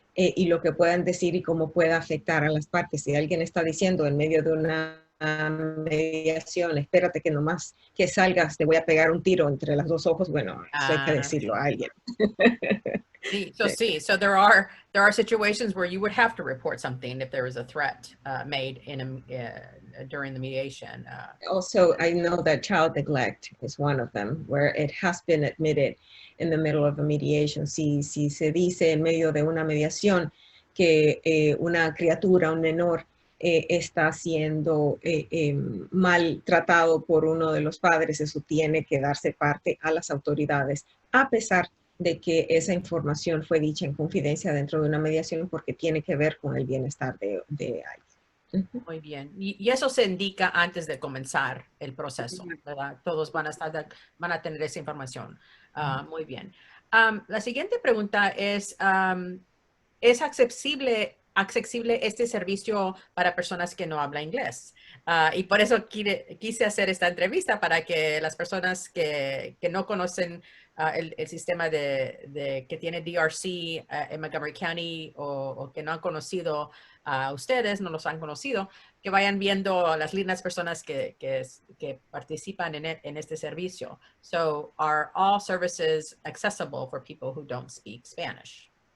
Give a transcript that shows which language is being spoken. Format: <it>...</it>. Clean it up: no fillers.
<es>y lo que puedan decir y cómo pueda afectar a las partes. Si alguien está diciendo en medio de una mediación, espérate que nomás que salgas, te voy a pegar un tiro entre los dos ojos, bueno, eso hay que decirlo a alguien.</es> <en>So there are situations where you would have to report something if there was a threat made in during the mediation. Also, I know that child neglect is one of them, where it has been admitted in the middle of a mediation.</en> <es>Si se dice en medio de una mediación que una criatura, un menor, está siendo maltratado por uno de los padres, eso tiene que darse parte a las autoridades, a pesar de que esa información fue dicha en confidencia dentro de una mediación porque tiene que ver con el bienestar de alguien. Muy bien. Y eso se indica antes de comenzar el proceso, ¿verdad? Todos van a tener esa información. Muy bien. La siguiente pregunta ¿es accesible este servicio para personas que no hablan inglés? Y por eso quise hacer esta entrevista para que las personas que no conocen el sistema que tiene DRC en Montgomery County o que no han conocido a ustedes, no los han conocido, que vayan viendo las lindas personas que participan en este servicio.</es> <en>So, are all services accessible for people who don't speak Spanish?</en>